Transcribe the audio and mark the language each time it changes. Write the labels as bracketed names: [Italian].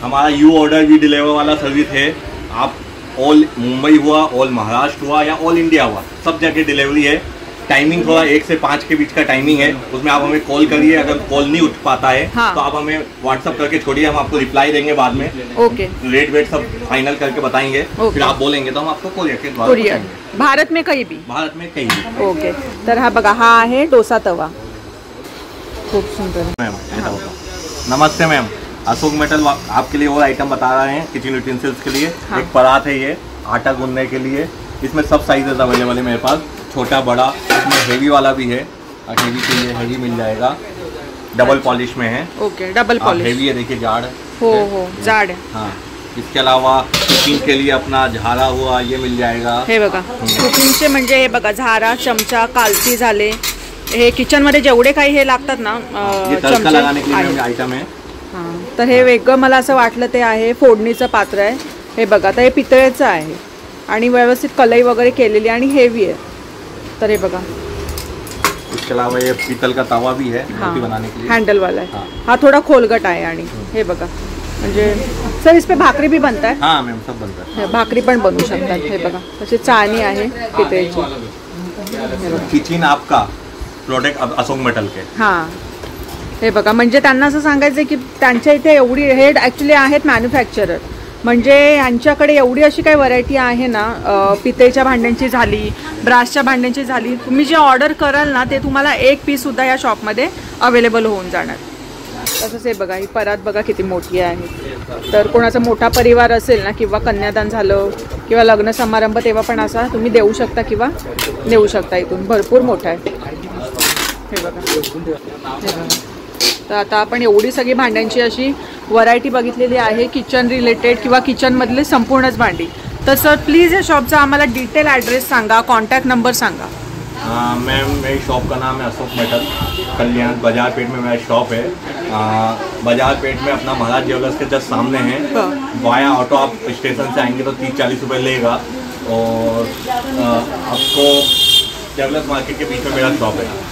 [Hindi] हमारा you order भी deliver वाला सर्विस है। आप ऑल मुंबई हुआ, ऑल महाराष्ट्र हुआ या ऑल इंडिया हुआ, सब जगह डिलीवरी है। टाइमिंग थोड़ा 1 से 5 के बीच का टाइमिंग है, उसमें आप हमें कॉल करिए। अगर कॉल नहीं उठ पाता है हाँ। तो आप हमें व्हाट्सअप करके छोड़िए, हम आपको रिप्लाई देंगे बाद में। ओके, रेट वेट सब फाइनल करके बताएंगे, ओके। फिर आप बोलेंगे तो हम आपको कोरियर के द्वारा कुरियर पहुंचाएंगे। भारत में कहीं भी? भारत में कहीं भी। [Marathi] ओके, तर हा बघा, हा आहे डोसा तवा, खूप सुंदर है। [Hindi] मैम ऐसा होता। नमस्ते मैम, अशोक मेटल आपके लिए और आइटम बता रहे हैं किचन यूटेंसिल्स के लिए। हाँ। एक परात है ये आटा गूंदने के लिए, इसमें सब साइजेस अवेलेबल है मेरे पास, छोटा बड़ा। इसमें हेवी वाला भी है, हेवी के लिए हेवी मिल जाएगा, डबल पॉलिश में है। ओके, डबल पॉलिश, हेवी है, देखिए जाड़। [Marathi] हो जाड आहे। [Hindi] हाँ, इसके अलावा कुकिंग के लिए अपना झारा हुआ ये मिल जाएगा। [Marathi] हे बघा, कुकिंगचे म्हणजे हे बघा, झारा, चमचा, कालची झाले, हे किचन मध्ये जेवढे काही हे लागतात ना [Hindi] ये तड़का लगाने के लिए आइटम है। [Marathi] हां, तर हे वेगळं मला असं वाटलं ते आहे फोडणीचं पात्र आहे। हे बघा, तर हे पितळेचं आहे आणि व्यवस्थित कलई वगैरे केलेली आणि हेवी आहे। तर हे बघा, [Hindi] इसके अलावा ये पीतल का तवा भी है रोटी बनाने के लिए, हैंडल वाला है। हाँ। [Marathi] हा थोड़ा खोलगट आहे आणि हे बघा, म्हणजे [Hindi] सर इस पे भाकरी भी बनता है? हाँ मैम, सब बनता है। [Marathi] हे भाकरी पण बनवू शकतात। हे बघा, तशी चाळणी आहे पितळेची। [Hindi] किचन आपका प्रोडक्ट अशोक मेटल के। [Marathi] हां, हे बघा, म्हणजे त्यांना असं सांगायचं की त्यांच्या इथे एवढी, हे ॲक्च्युली आहेत मॅन्युफॅक्चरर, म्हणजे यांच्याकडे एवढी अशी काही व्हरायटी आहे ना, पितळेच्या भांड्यांची झाली, ब्रासच्या भांड्यांची झाली, तुम्ही जे ऑर्डर कराल ना ते तुम्हाला एक पीससुद्धा या शॉपमध्ये अवेलेबल होऊन जाणार। तसंच हे बघा, ही परात बघा किती मोठी आहे। तर कोणाचा मोठा परिवार असेल ना, किंवा कन्यादान झालं किंवा लग्न समारंभ, तेव्हा पण असा तुम्ही देऊ शकता किंवा नेऊ शकता। इथून भरपूर मोठा आहे, हे बघा, हे बघा। तर आता आपण एवढी सगळी भांड्यांची अशी व्हरायटी बघितलेली आहे, किचन रिलेटेड किंवा किचनमधले संपूर्णच भांडी। तर सर प्लीज़ या शॉपचा आम्हाला डिटेल ॲड्रेस सांगा, कॉन्टॅक्ट नंबर सांगा। [Hindi] मैम, मेरी शॉप का नाम है अशोक मेटल, कल्याण बाजार पेट में मेरा शॉप है। बाजार पेट में अपना महाराज ज्वेलर्स के जस्ट सामने है। वाया ऑटो आप स्टेशन से आएंगे तो 30-40 रुपये लेगा, और आपको ज्वेलर्स मार्केट के बीच में मेरा शॉप है।